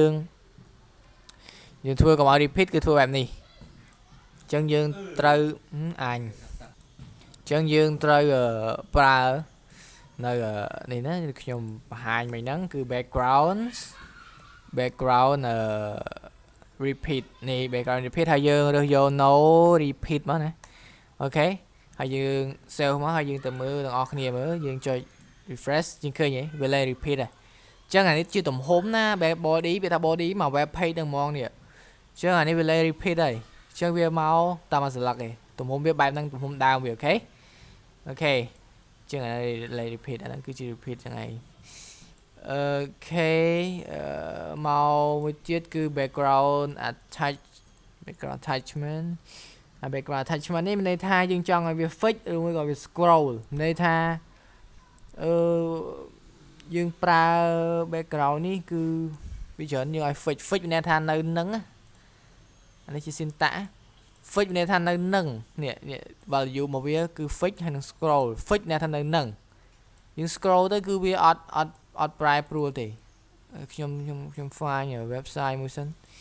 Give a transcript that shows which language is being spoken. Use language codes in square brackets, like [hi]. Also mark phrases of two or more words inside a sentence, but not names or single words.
[km] យើងធ្វើកុំឲ្យ repeat គឺធ្វើបែបនេះអញ្ចឹងយើងត្រូវអញអញ្ចឹងយើងត្រូវប្រើនៅនេះណាខ្ញុំបង្ហាញមិញហ្នឹងគឺ [en] background repeat [km] នេះ [en] background repeat [km] ហើយយើង រើសយក [en] no repeat [km] មកណាអូខេហើយយើង save មកហើយយើងទៅមើលទាំងអស់គ្នាមើលយើងចុច refresh យើងឃើញហ៎វាលែ ង repeat ហ៎អញ្ចឹងអានេះជាទំហំណា body វាថា body មក [en] web page [km] នឹងហ្មងនេះអញ្ចឹងអានេះវាលែង repeat ហើយអញ្ចឹងវាមកតាមមួយស្លឹកឯងទំហំវាបែបហ្នឹងទំហំដើមវាអូខេអញ្ចឹងអានេះលែង repeat អាហ្នឹងគឺជា repeat ចឹងឯងអូខេមកមួយទៀតគឺ [en] background attachment background attachment [km] នេះមានន័យថាយើងចង់ឲ្យវា fix ឬមួយក៏វា scroll ន័យថា យើងប្រើ background នេះគឺវាច្រើនយើងឲ្យ fix មានន័យថានៅនឹងអានេះជា syntax fix មានន័យថានៅនឹងនេះ value មកវាគឺ fix ហើយនឹង scroll fix មានន័យថានៅនឹងយើង scroll ទៅគឺវាអត់ប្រែប្រួលទេខ្ញុំ [en] find website [km] មួយសិន